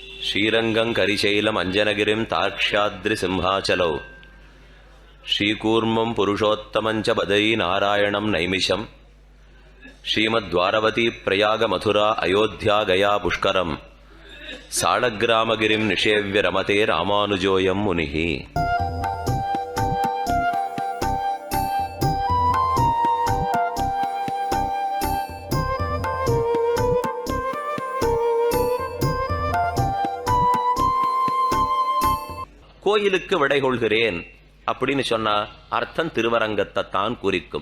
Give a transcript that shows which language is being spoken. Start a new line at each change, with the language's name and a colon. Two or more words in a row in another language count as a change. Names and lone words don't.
Sanskrit: श्रीरंगं करिशैलम अंजनगिरिं तार्क्ष्याद्रि सिंहाचलौ श्रीकूर्मं पुरुषोत्तमं च बदरी नारायणं नैमिषं श्रीमद्वारवती प्रयाग मथुरा अयोध्या गया पुष्करं साळग्रामगिरिं निषेव्य रमते रामानुजोऽयं मुनिः।
Tamil: கோயிலுக்கு விடை கொள்கிறேன் அப்படின்னு சொன்னா அர்த்தம் திருவரங்கத்தை தான் குறிக்கும்.